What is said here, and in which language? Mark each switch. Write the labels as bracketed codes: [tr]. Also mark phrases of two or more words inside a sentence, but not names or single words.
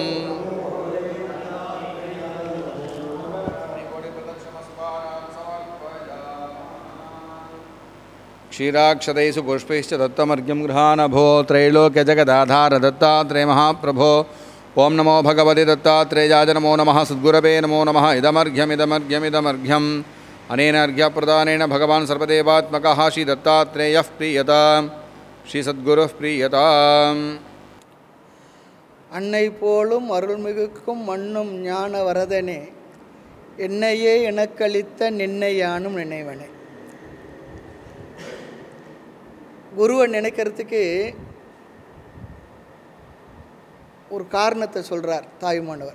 [sa] क्षीराक्षदैषु पुष्पैश्च दत्तमर्घ्यं गृहानभो त्रैलोक्यजगदाधार दत्तात्रेय महाप्रभो ओं नमो भगवते दत्तात्रेयाय नमो नमः सद्गुरवे नमो नमः इदमर्घ्यमिदमर्घ्यमिदमर्घ्यम् अनेन अर्घ्यप्रदानेन भगवान् सर्वदेवात्मकः श्री दत्तात्रेयः प्रीयताम् श्री सद्गुरुः प्रीयताम् [ta] அன்னை போலும் அருள்மிகுக்கும் மண்ணும் ஞான வரதனே என்னையே எனக்களித்த நின்னை யானும் நினைவனே. குருவை நினைக்கிறதுக்கு ஒரு காரணத்தை சொல்கிறார் தாயுமானவர்.